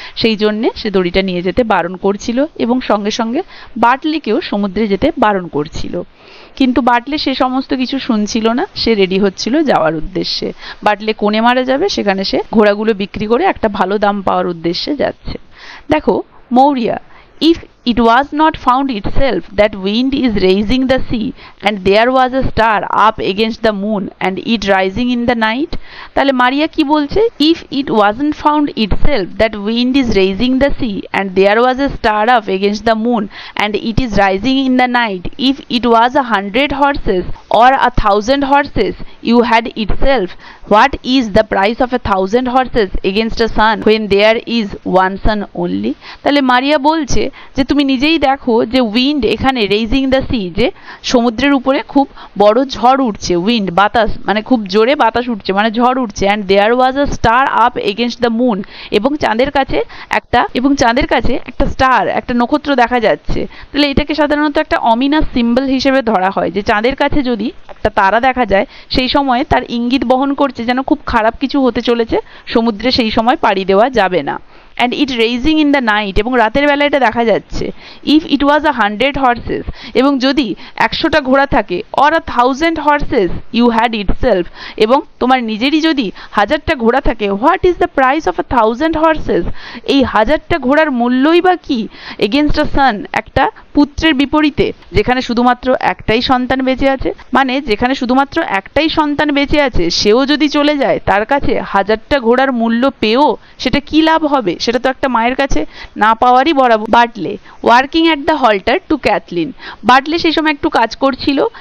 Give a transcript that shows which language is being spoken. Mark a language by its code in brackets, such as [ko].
[bn] সেই জন্যে সে দড়িটা নিয়ে যেতে বারণ করছিল এবং সঙ্গে সঙ্গে বাটলিকেও সমুদ্রে যেতে বারণ করছিল। কিন্তু বাটলে সে সমস্ত কিছু শুনছিল না, সে রেডি হচ্ছিল যাওয়ার উদ্দেশ্যে। বাটলে কোনেমারা যাবে, সেখানে সে ঘোড়াগুলো বিক্রি করে একটা ভালো দাম পাওয়ার উদ্দেশ্যে যাচ্ছে। দেখো Maurya, [en] if it was not found itself that wind is raising the sea and there was a star up against the moon and it rising in the night, [bn] তাহলে মারিয়া কি বলছে? [en] if it wasn't found itself that wind is raising the sea and there was a star up against the moon and it is rising in the night, if it was 100 horses or 1,000 horses you had itself, what is the price of 1,000 horses against a sun when there is one sun only? [bn] তাহলে মারিয়া বলছে যে তুমি নিজেই দেখো যে wind এখানে [en] raising the sea, [bn] যে সমুদ্রের উপরে খুব বড় ঝড় উঠছে, উইন্ড বাতাস মানে খুব জোরে বাতাস উঠছে মানে ঝড় উঠছে, [en] and there was a star up against the moon, [bn] এবং চাঁদের কাছে একটা স্টার, একটা নক্ষত্র দেখা যাচ্ছে। তাহলে এটাকে সাধারণত একটা অমিনাস সিম্বল হিসেবে ধরা হয় যে চাঁদের কাছে যদি একটা তারা দেখা যায় সেই সময় তার ইঙ্গিত বহন করছে যেন খুব খারাপ কিছু হতে চলেছে, সমুদ্রে সেই সময় পাড়ি দেওয়া যাবে না। [en] and it raising in the night, [bn] এবং রাতের বেলা এটা দেখা যাচ্ছে। [en] if it was 100 horses, [bn] এবং যদি 100টা ঘোড়া থাকে, [en] or 1,000 horses you had itself, [bn] এবং তোমার নিজেরই যদি 1000টা ঘোড়া থাকে, [en] what is the price of 1,000 horses? [bn] এই 1000টা ঘোড়ার মূল্যই বা কি [en] against a son, [bn] একটা পুত্রের বিপরীতে, যেখানে শুধুমাত্র একটাই সন্তান বেঁচে আছে। মানে যেখানে শুধুমাত্র একটাই সন্তান বেঁচে আছে সেও যদি চলে যায়, তার কাছে 1000টা ঘোড়ার মূল্য পেয়েও সেটা কি লাভ হবে? সেটা তো একটা মায়ের কাছে না পাওয়ারই বরাবর। বাটলে [en] working at the halter [bn] two Kathleen, বাটলে সেই সময় একটু কাজ করছিল।